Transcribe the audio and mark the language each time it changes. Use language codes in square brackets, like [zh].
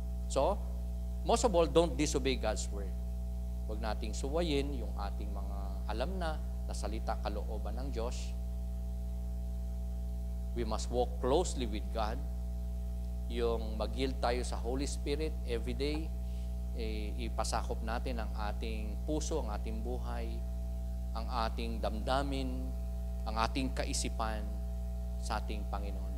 [en] So, most of all, don't disobey God's Word. [tl] Huwag nating suwayin yung ating mga alam na salita kalooban ng Diyos. [en] We must walk closely with God. [tl] Yung mag-yield tayo sa Holy Spirit every day, ipasakop natin ang ating puso, ang ating buhay, ang ating damdamin, ang ating kaisipan sa ating Panginoon.